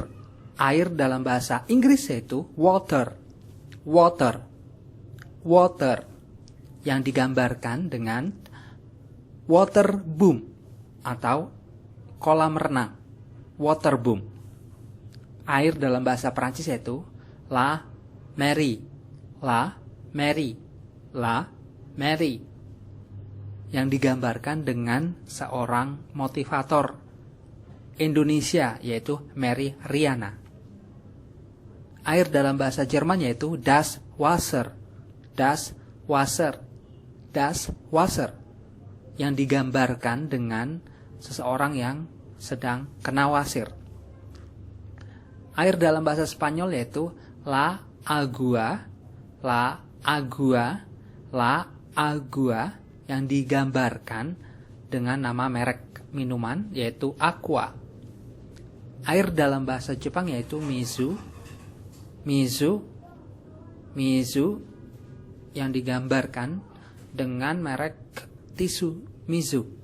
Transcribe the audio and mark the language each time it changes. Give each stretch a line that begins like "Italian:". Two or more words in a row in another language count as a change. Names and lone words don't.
Indonesian: Air dalam bahasa Inggris yaitu water.
English: Water. Water.
Indonesian: Yang digambarkan dengan
English: water boom
Indonesian: atau kolam renang.
English: Water boom.
Indonesian: Air dalam bahasa Perancis yaitu
French: la mer. La mer. La mer.
Indonesian: Yang digambarkan dengan seorang motivator Indonesia yaitu Mary Riana. Air dalam bahasa Jerman yaitu
German: das Wasser. Das Wasser. Das Wasser.
Indonesian: Yang digambarkan dengan seseorang yang sedang kena wasir. Air dalam bahasa Spanyol yaitu
Spanish: la agua. La agua. La agua,
Indonesian: yang digambarkan dengan nama merek minuman yaitu Aqua. Air dalam bahasa Jepang yaitu mizu. Mizu. Mizu, yang digambarkan dengan merek tisu Mizu.